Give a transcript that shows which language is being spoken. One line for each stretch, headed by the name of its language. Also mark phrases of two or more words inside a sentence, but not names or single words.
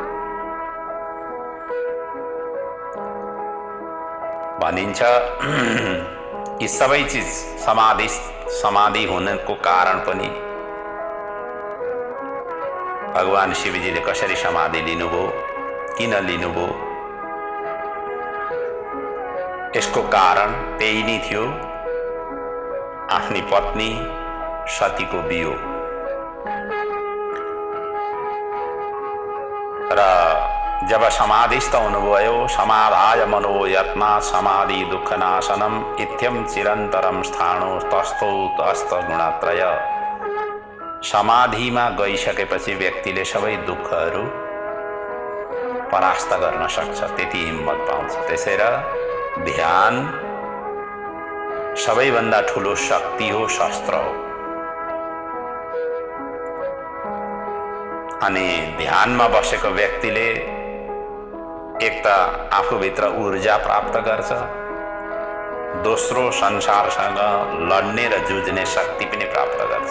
Nepali: भनिन्छ यी सबै चिज समाधि हुनको कारण पनि भगवान शिवजीले कसरी समाधि लिनुभयो, किन लिनुभयो, यसको कारण त्यही नै थियो, आफ्नी पत्नी सतीको वियोग। र जब समाधिस्थ हुनुभयो,
Sanskrit: समाधाय मनो यत्ना समाधि दुःखनाशनम इत्यम चिरन्तरम स्थाणो तस्थौ तस्त गुणत्रय।
Nepali: समाधिमा गइसकेपछि व्यक्तिले सबै दुःखहरू परास्त गर्न सक्छ, त्यति हिम्मत पाउँछ। त्यसैले ध्यान सबैभन्दा ठुलो शक्ति हो, शस्त्र हो। अनि ध्यानमा बसेको व्यक्तिले एक त आफूभित्र ऊर्जा प्राप्त गर्छ, दोस्रो संसारसँग लड्ने र जुझ्ने शक्ति पनि प्राप्त गर्छ।